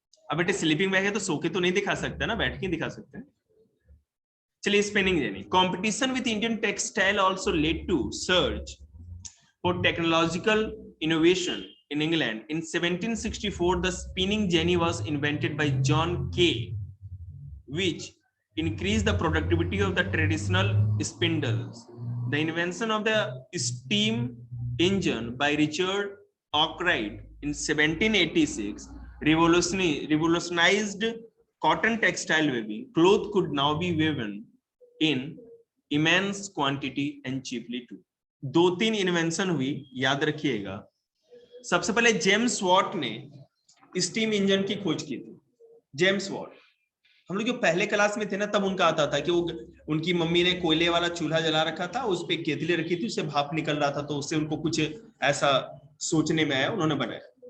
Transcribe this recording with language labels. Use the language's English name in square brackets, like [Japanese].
[Hindi] अब बेटे sleeping bag है तो सो के तो नहीं दिखा सकते ना, बैठ के दिखा सकते हैं। चलिए, spinning jenny. [English] Competition with Indian textile also led to search for technological innovation in England. In 1764, the spinning jenny was invented by John Kay, which increased the productivity of the traditional spindles. The invention of the steam engine by Richard Arkwright in 1786 revolutionized cotton textile weaving. Cloth could now be woven in immense quantity and cheaply too. [Hindi] 2-3 invention हुई, याद रखिएगा। सबसे पहले James Watt ने steam engine की खोज की थी। जेम्स वॉट, हम लोग जो पहले क्लास में थे ना, तब उनका आता था कि वो, उनकी मम्मी ने कोयले वाला चूल्हा जला रखा था, उस पे केतली रखी थी, उससे भाप निकल रहा था, तो उससे उनको कुछ ऐसा सोचने में आया, उन्होंने बनाया।